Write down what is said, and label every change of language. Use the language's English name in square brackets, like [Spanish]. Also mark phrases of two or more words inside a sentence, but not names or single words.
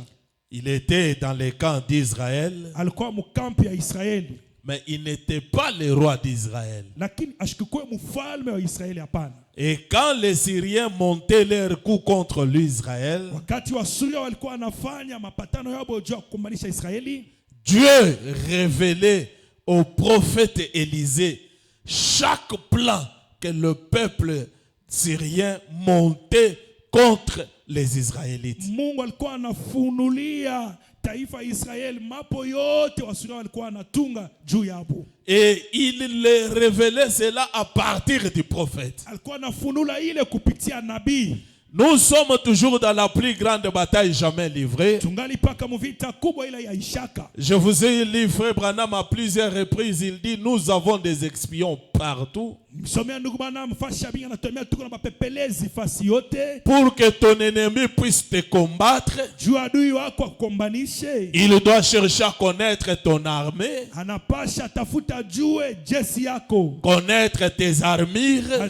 [French] il était dans les camps d'Israël. [Swahili] Alikuwa mkampi ya Israeli. [French] Mais il n'était pas le roi d'Israël. [Swahili] Lakini ashikikuwa mfalme wa Israeli hapana. [French] Et quand les Syriens montaient leur coup contre l'Israël, [Swahili] wakati wa Syria walikuwa wanafanya mapatano yao juu ya kukombanisha Israeli, [French] Dieu révélait au prophète Élisée chaque plan que le peuple syrien montait contre les Israélites. [Swahili] Mungu alikuwa anafunulia taifa Israeli mapo yote wa Syria walikuwa wanatunga juu yabo. [French] Et il les révélait cela à partir du prophète. [Swahili] Alikuwa anafunula ile kupitia nabii. [French] Nous sommes toujours dans la plus grande bataille jamais livrée. Je vous ai lu Frère Branham à plusieurs reprises. Il dit, nous avons des espions partout. Pour que ton ennemi puisse te combattre, il doit chercher à connaître ton armée, connaître tes armures.